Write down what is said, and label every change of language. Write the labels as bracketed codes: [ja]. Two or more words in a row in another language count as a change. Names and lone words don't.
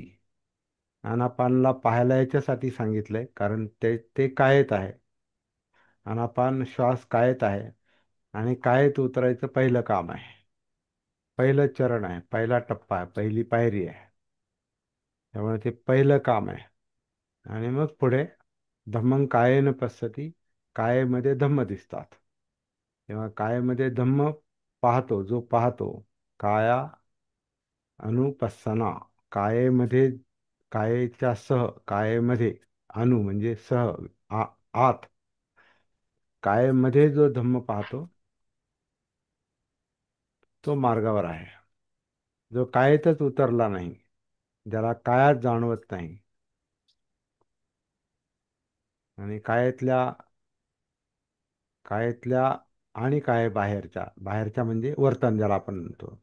[mr] आनापानला पाहायला याच्यासाठी सांगितलंय कारण ते ते कायेत आहे. आनापान श्वास कायेत आहे. आणि कायेत उतरायचं पहिलं काम आहे. पहिलं चरण आहे, पहिला टप्पा आहे, पहिली पायरी आहे. त्यामुळे ते पहिलं काम आहे. आणि मग पुढे [pi] धम्मं कायेन पश्यति. [mr] कायेमध्ये धम्म दिसतात. तेव्हा कायेमध्ये धम्म पाहतो, जो पाहतो. [pi] काया अनुपස්සना. [mr] कायेमध्ये, कायेच्या सह, कायेमध्ये, अनु म्हणजे सह, आत. कायेमध्ये जो धम्म पाहतो तो मार्गावर आहे. जो कायेतच उतरला नाही, ज्याला कायात जाणवत नाही, आणि कायेतल्या आणि काय बाहेरच्या, बाहेरच्या म्हणजे वर्तन ज्याला आपण म्हणतो.